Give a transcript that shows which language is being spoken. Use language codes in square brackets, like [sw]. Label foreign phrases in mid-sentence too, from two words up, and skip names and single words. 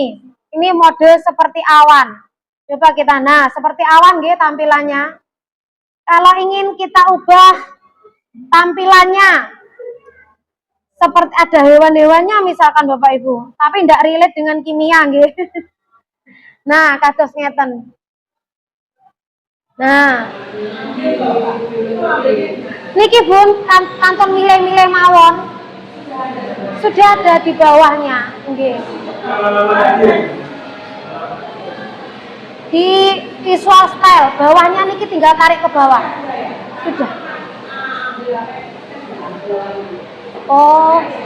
[id] Ini mode seperti awan. Coba kita, nah seperti awan nggih tampilannya. Kalau ingin kita ubah tampilannya seperti ada hewan-hewannya misalkan Bapak Ibu, tapi tidak relate dengan kimia nggih. Nah, [jv] kados ngeten. [id] Nah, niki Bun, kantong milih-milih mawon sudah ada di bawahnya, nggih. Di visual style bawahnya niki tinggal tarik ke bawah. Sudah. Oh.